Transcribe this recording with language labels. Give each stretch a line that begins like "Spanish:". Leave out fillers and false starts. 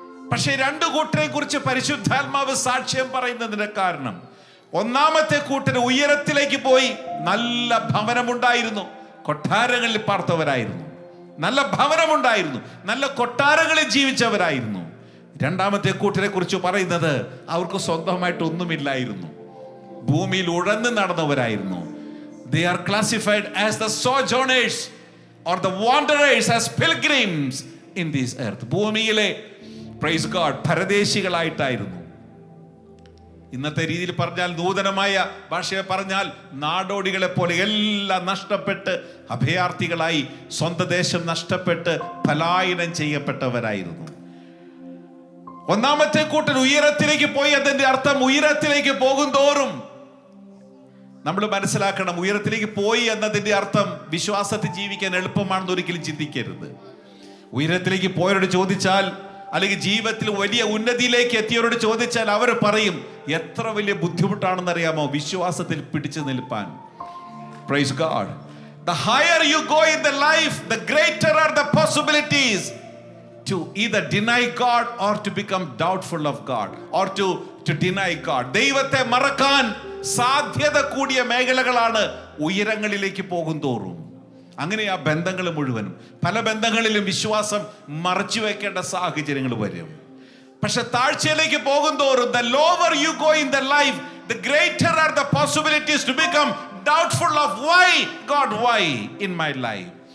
Malayalam: പക്ഷെ 2 കൂട്ടരെ കുറിച്ച് പരിശുദ്ധാത്മാവ് സാക്ഷ്യം പറയുന്നതിന്റെ കാരണം, ഒന്നാമത്തെ കൂട്ടർ ഉയരത്തിലേക്ക് പോയി, നല്ല ഭവനമുണ്ടായിരുന്നു, കൊട്ടാരങ്ങളിൽ പാർത്തവരായിരുന്നു, നല്ല ഭവനമുണ്ടായിരുന്നു, നല്ല കൊട്ടാരങ്ങളിൽ ജീവിച്ചവരായിരുന്നു. രണ്ടാമത്തെ കൂട്ടരെ കുറിച്ച് പറയുന്നത് അവർക്ക് സ്വന്തമായിട്ട് ഒന്നുമില്ലായിരുന്നു, ഭൂമിയിൽ ഉഴന്ന് നടന്നവരായിരുന്നു.
English: They are classified as the sojourners or the wanderers, as pilgrims in this earth.
Malayalam: ഭൂമിയിലെ
English: praise God
Malayalam: പരദേശികളായിട്ടായിരുന്നു. ഇന്നത്തെ രീതിയിൽ പറഞ്ഞാൽ, നൂതനമായ ഭാഷയെ പറഞ്ഞാൽ, നാടോടികളെ പോലെ എല്ലാം നഷ്ടപ്പെട്ട് അഭയാർത്ഥികളായി സ്വന്തം ദേശം നഷ്ടപ്പെട്ട് പലായനം ചെയ്യപ്പെട്ടവരായിരുന്നു. ഒന്നാമത്തെ കൂട്ടർ ഉയരത്തിലേക്ക് പോയി. അതിന്റെ അർത്ഥം ഉയരത്തിലേക്ക് പോകും തോറും നമ്മൾ മനസ്സിലാക്കണം, ഉയരത്തിലേക്ക് പോയി എന്നതിന്റെ അർത്ഥം വിശ്വാസത്തിൽ ജീവിക്കാൻ എളുപ്പമാണെന്ന് ഒരിക്കലും ചിന്തിക്കരുത്. ഉയരത്തിലേക്ക് പോയവരോട് ചോദിച്ചാൽ, അല്ലെങ്കിൽ ജീവിതത്തിൽ വലിയ ഉന്നതിയിലേക്ക് എത്തിയവരോട് ചോദിച്ചാൽ അവർ പറയും, എത്ര വലിയ ബുദ്ധിമുട്ടാണെന്ന് അറിയാമോ വിശ്വാസത്തിൽ പിടിച്ചു നിൽപ്പാൻ.
English: Praise God. The higher you go in the life, the greater are the possibilities to either deny God or to become doubtful of God, or to deny God.
Malayalam: ദൈവത്തെ മറക്കാൻ സാധ്യത കൂടിയ മേഖലകളാണ് ഉയരങ്ങളിലേക്ക് പോകും തോറും. അങ്ങനെ ആ ബന്ധങ്ങൾ മുഴുവനും, പല ബന്ധങ്ങളിലും വിശ്വാസം മറച്ചു വെക്കേണ്ട സാഹചര്യങ്ങൾ വരും. പക്ഷെ താഴ്ചയിലേക്ക് പോകും തോറും,
English: the lower you go in the life, the greater are the possibilities to become doubtful of why God, why in my life.